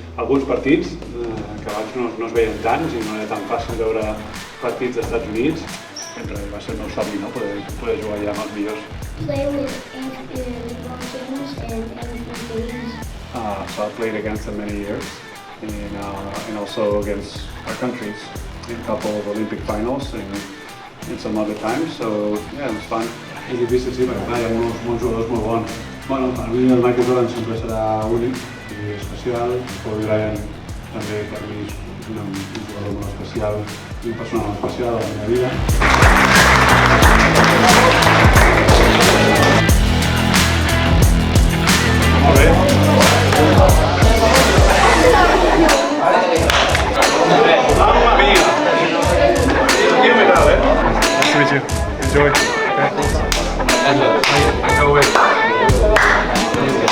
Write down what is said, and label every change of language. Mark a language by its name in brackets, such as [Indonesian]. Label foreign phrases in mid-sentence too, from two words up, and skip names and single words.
[Catalan] alguns partits que abans no es veien tants i no era tan fàcil veure partits dels Estats Units. Sempre va ser el meu somni, no? Poder jugar allà amb els millors. [English] Play with LeBron James and Anthony Davis. So I played against them many years and also against our countries in a couple of Olympic finals and some other times. So yeah, it was fun. [Catalan] És difícil, sí, perquè clar, hi ha molts jugadors molt bons. Bueno, per mi el Michael Jordan sempre serà únic i especial. Kobe Bryant també per mi és un jugador molt especial i un personal molt especial a la meva vida. Molt bé. [Italian] Mamma mia! Io medale. [English] Nice to meet you. Enjoy. Okay. Go away.